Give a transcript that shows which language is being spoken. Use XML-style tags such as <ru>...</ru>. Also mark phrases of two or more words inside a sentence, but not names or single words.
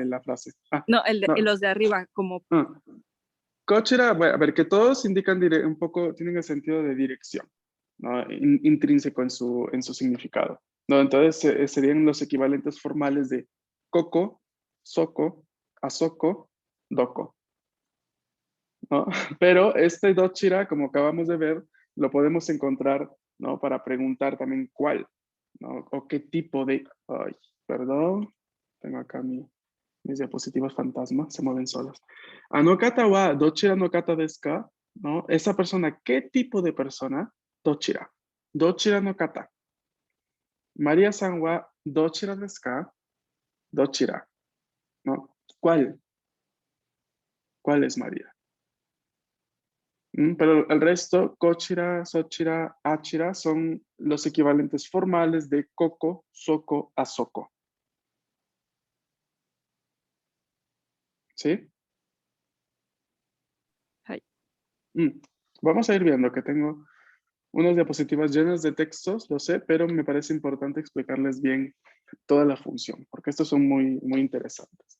<es>de la frase? Ah, No, no. los de arriba, como Ah. Cochera, bueno, a ver, que todos indican un poco, tienen el sentido de dirección, ¿no? Intrínseco en su significado, ¿no? Entonces serían los equivalentes formales de</es> <ja>ここ、そこ, あそこ、どこ,</ja> <es>¿no? Pero este dochira, como acabamos de ver, lo podemos encontrar, ¿no? Para preguntar también cuál, ¿no? O qué tipo de... Ay, perdón, tengo acá mis diapositivas fantasma, se mueven solas.</es> <ja>あの方はどちらの方ですか? ¿No?</ja> <es>Esa persona, ¿qué tipo de persona?</es> <ja>どちら。どちらの方. マリアさんはどちらですか?</ja> <es>Dochira. ¿No? ¿Cuál? ¿Cuál es María? Pero el resto,</es> <ja>こちら、そちら、あちら,</ja> <es>son los equivalentes formales de</es> <ja>ここ、そこ、あそこ.</ja> <es>¿Sí? ay, Vamos a ir viendo que tengo unas diapositivas llenas de textos, lo sé, pero me parece importante explicarles bien toda la función, porque estos son muy, muy interesantes.</es>